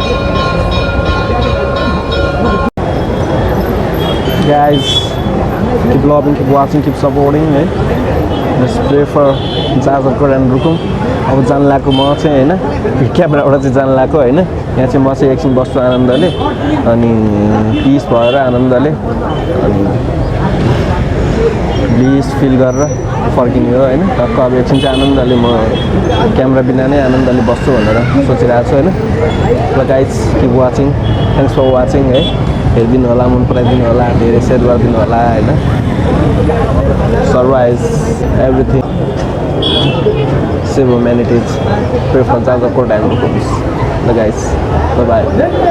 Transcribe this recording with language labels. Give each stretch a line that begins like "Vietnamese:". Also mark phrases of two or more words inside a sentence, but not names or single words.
English: गाइज keep loving, keep watching, keep supporting है. Just pray for Jajarkot and Rukum.
Nepali: अब जान लाको म चाहिँ हैन क्यामेराबाट चाहिँ जान लाको हैन यहाँ चाहिँ म चाहिँ एकछिन बस्छु आनन्दले अनि पिस भएर आनन्दले अनि
English: bliss feel
Nepali: गरेर फर्किने हो हैन टक्क अब एकछिन चाहिँ आनन्दले म क्यामेरा बिना नै आनन्दले बस्छु भनेर सोचिरहेको छु हैन ल
English: guys keep watching thanks for watching
Nepali: है हेरिदिनु होला मन पराइदिनु होला धेरै सेयर गरिदिनु होला हैन सर्वाइज एभ्रिथिङ
English: save humanities, pray for Jajarkot and Rukums. So guys, bye bye.